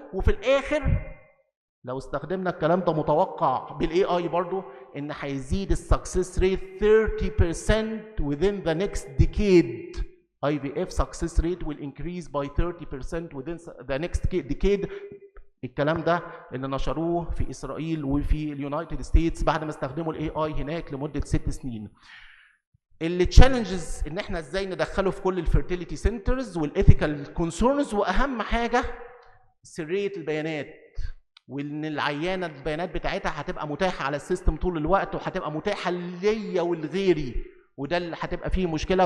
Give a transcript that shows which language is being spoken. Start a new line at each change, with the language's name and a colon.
Arabic: وفي الآخر لو استخدمنا الكلام ده متوقع بالاي اي برضو ان هيزيد السكسس ريت 30%
English: within the next decade. IVF success rate will increase by 30% within the next decade.
Arabic: الكلام ده اللي نشروه في اسرائيل وفي اليونايتد ستيتس بعد ما استخدموا الاي اي هناك لمده 6 سنين. اللي تشالنجز ان احنا ازاي ندخله في كل الفيرتيليتي سنترز والايثيكال كونسيرنز، واهم حاجه سريه البيانات، وان العيانه البيانات بتاعتها هتبقى متاحه على السيستم طول الوقت وهتبقى متاحه ليا ولغيري، وده اللي هتبقى فيه مشكله.